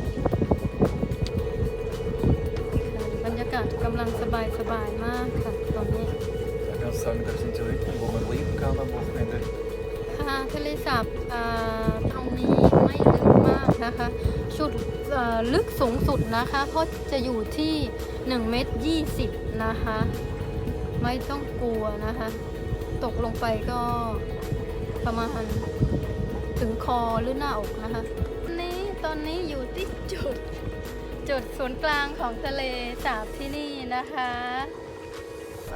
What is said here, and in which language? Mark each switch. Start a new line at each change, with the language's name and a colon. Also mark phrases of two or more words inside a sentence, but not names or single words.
Thai: บรรยากาศกำลังสบายมากค่ะตอนนี้
German: Da kannst du sagen, das sind so Hütten, wo man leben kann am Wochenende.
Thai: ค่ะทะเลสาบตรงนี้ไม่ลึกมากนะคะจุดลึกสูงสุดนะคะก็จะอยู่ที่1.20 เมตรนะคะไม่ต้องกลัวนะคะตกลงไปก็ประมาณถึงคอหรือหน้าอกนะคะตอนนี้อยู่ที่จุดศูนย์กลางของทะเลสาบที่นี่นะคะ